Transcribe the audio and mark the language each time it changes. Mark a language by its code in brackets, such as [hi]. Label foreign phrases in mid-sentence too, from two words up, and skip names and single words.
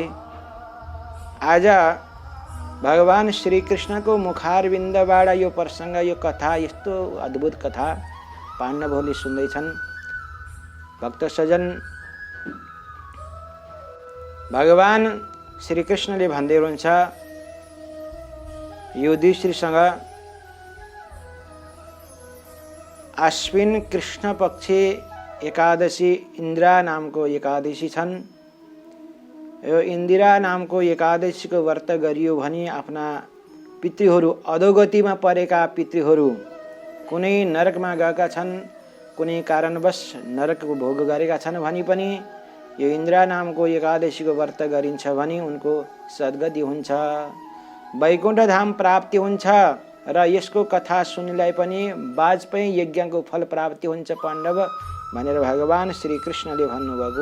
[ne] आज भगवान श्रीकृष्णको मुखारविन्दबाट यो प्रसंग, यो कथा, यस्तो अद्भुत कथा पाण्डवहरूले सुन्दैछन्। भक्त सज्जन, भगवान श्रीकृष्णले भन्दै हुनुहुन्छ युधिष्ठिरसँग आश्विन कृष्ण पक्षे एकादशी इन्द्रा नामको एकादशी छन्। यो इन्दिरा नामको एकादशीको व्रत गरियो भने आफ्ना पितृहरू, अधोगतिमा परेका पितृहरू, कुनै नरकमा गएका छन्, कुनै कारणवश नरकको भोग गरेका छन् भने पनि यो इन्द्रा नामको एकादशीको व्रत गरिन्छ भने उनको सद्गति हुन्छ, वैकुण्ठ धाम प्राप्ति हुन्छ र यसको कथा सुन्नेलाई पनि वाजपेयी यज्ञको फल प्राप्ति हुन्छ पाण्डव भनेर भगवान श्रीकृष्णले भन्नुभएको।